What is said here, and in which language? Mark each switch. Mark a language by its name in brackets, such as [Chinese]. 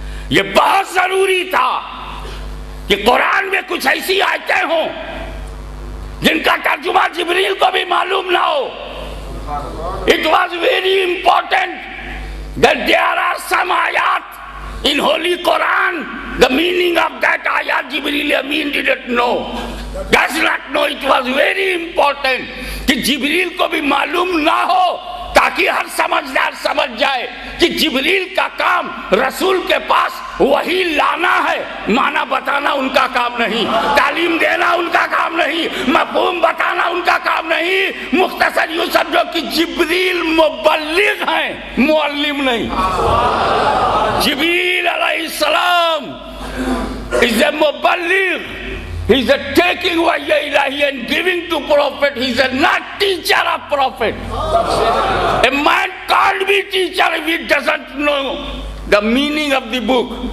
[Urdu] یہ بہت ضروری تھا کہ قرآن میں کچھ ایسی آیتیں ہوں جن کا ترجمہ جبریل کو بھی معلوم نہ ہو. [English] It was very important that there are some ayat in Holy Quran, the meaning of that ayat Jibreel Amin didn't know, does not know. It was very important [Urdu] کہ جبریل کو بھی معلوم نہ ہو تاکہ ہر سمجھدار سمجھ جائے کہ جبریل کا کام رسول کے پاس وحی لانا ہے, معنی بتانا ان کا کام نہیں, تعلیم دینا ان کا کام نہیں, مفہوم بتانا ان کا کام نہیں. مختصر یوں سمجھو کہ جبریل مبلغ ہیں, معلم نہیں. [English] جبریل علیہ السلام is a مبلغ. He is a taking wahyi ilahi and giving to prophet. He is a not teacher of prophet. A man can't be teacher if he doesn't know the meaning of the book.